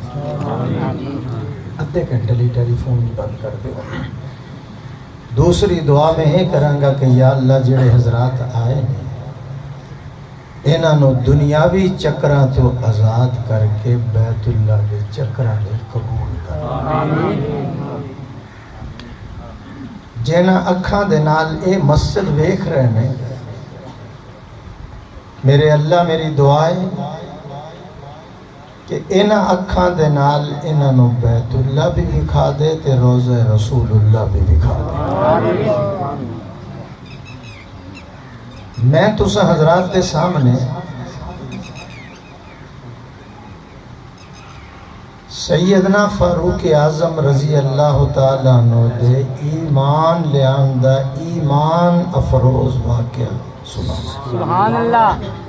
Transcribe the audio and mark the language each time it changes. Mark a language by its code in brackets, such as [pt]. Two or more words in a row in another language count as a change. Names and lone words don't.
[pa] ادھے گھنٹے لی ٹیلی فون نہیں بند کر دے. دوسری دعا میں یہ کرانگا کہ [ar] یا اللہ [pa] جڑے حضرات آئے ہیں انہاں نو دنیاوی چکراں تو آزاد کر کے بیت اللہ دے چکراں لئی قبول کر. جنہاں اکھاں دے نال اے مسجد ویکھ رہے ہیں، میرے اللہ میری دعائے کہ انہاں اکھاں دے نال انہاں نو بیت اللہ بھی دکھا دے تے روضہ [ar] رسول اللہ [pa] بھی دکھا دے۔ میں تسا حضرات دے سامنے سیدنا فاروق اعظم [ar] رضی اللہ تعالیٰ عنہ [pa] دے ایمان لیاندہ ایمان افروز واقعہ [ar] سبحان اللہ۔